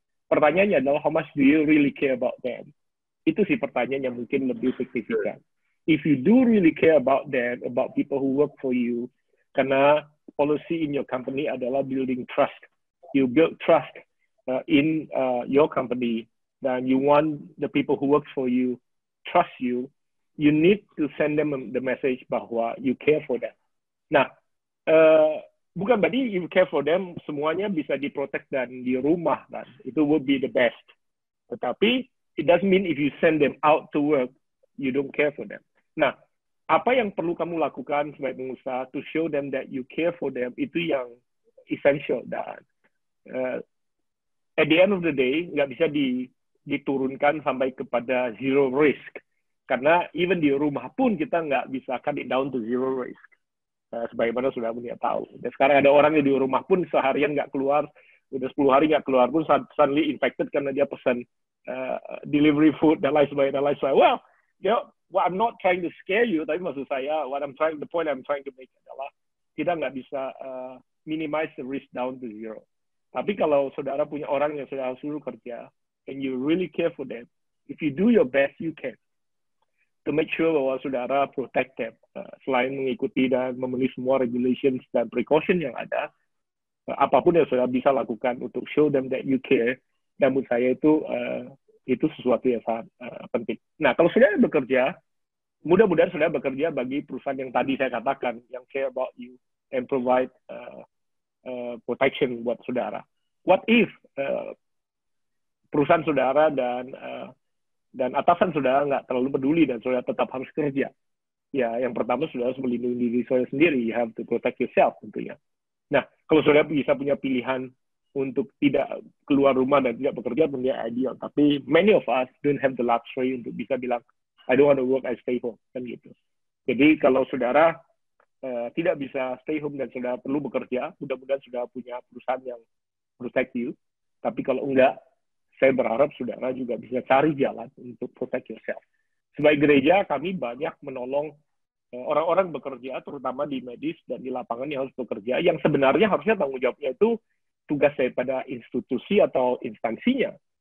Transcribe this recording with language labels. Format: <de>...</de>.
<id>Pertanyaannya adalah,</id> <en>how much do you really care about them?</en> <id>Itu sih pertanyaan yang mungkin lebih signifikan.</id> <en>If you do really care about them, about people who work for you, karena policy in your company adalah building trust. You build trust in your company, dan you want the people who work for you trust you. You need to send them the message bahwa you care for them.</en> <id>Nah, bukan berarti</id> <en>you care for them</en> <id>semuanya bisa diprotek dan di rumah, kan? Itu</id> <en>would be the best. Tetapi it doesn't mean if you send them out to work, you don't care for them.</en> <id>Nah, apa yang perlu kamu lakukan sebagai pengusaha</id> <en>to show them that you care for them,</en> <id>itu yang</id> <en>essential. Dan at the end of the day,</en> <id>nggak bisa diturunkan sampai kepada</id> <en>zero risk.</en> <id>Karena even di rumah pun kita nggak bisa</id> <en>cut it down to zero risk.</en> <id>Sebagaimana sudah punya tahu. Dan sekarang ada orang yang di rumah pun seharian nggak keluar, udah 10 hari nggak keluar pun</id> <en>suddenly infected</en> <id>karena dia pesan</id> <en>delivery food</en> <id>dan lain sebagainya.</id> <en>Well, I'm not trying to scare you,</en> <id>tapi maksud saya,</id> <en>the point I'm trying to make adalah</en> <id>kita nggak bisa</id> <en>minimize the risk down to zero.</en> <id>Tapi kalau saudara punya orang yang saudara suruh kerja,</id> <en>and you really care for them, if you do your best, you can. To make sure</en> <id>bahwa saudara</id> <en>protect them.</en> <id>Selain mengikuti dan memenuhi semua regulations dan precaution yang ada, apapun yang saudara bisa lakukan untuk</id> <en>show them that you care,</en> <id>dan menurut saya itu sesuatu yang sangat penting. Nah, kalau saudara bekerja, mudah-mudahan saudara bekerja bagi perusahaan yang tadi saya katakan, yang</id> <en>care about you and provide protection</en> <id>buat saudara.</id> <en>What if</en> <id>perusahaan saudara dan atasan saudara nggak terlalu peduli dan saudara tetap harus kerja? Ya, yang pertama saudara harus melindungi diri saudara sendiri.</id> <en>You have to protect yourself</en> <id>tentunya. Nah, kalau saudara bisa punya pilihan untuk tidak keluar rumah dan tidak bekerja, tentunya ideal.</id> <en>Tapi many of us don't have the luxury</en> <id>untuk bisa bilang,</id> <en>I don't want to work, I stay home.</en> <id>Kan gitu. Jadi kalau saudara tidak bisa</id> <en>stay home</en> <id>dan saudara perlu bekerja, mudah-mudahan saudara punya perusahaan yang</id> <en>protect you.</en> <id>Tapi kalau enggak, saya berharap saudara juga bisa cari jalan untuk</id> <en>protect yourself.</en> <id>Sebagai gereja, kami banyak menolong orang-orang bekerja, terutama di medis dan di lapangan yang harus bekerja, yang sebenarnya harusnya tanggung jawabnya itu tugas daripada institusi atau instansinya.</id>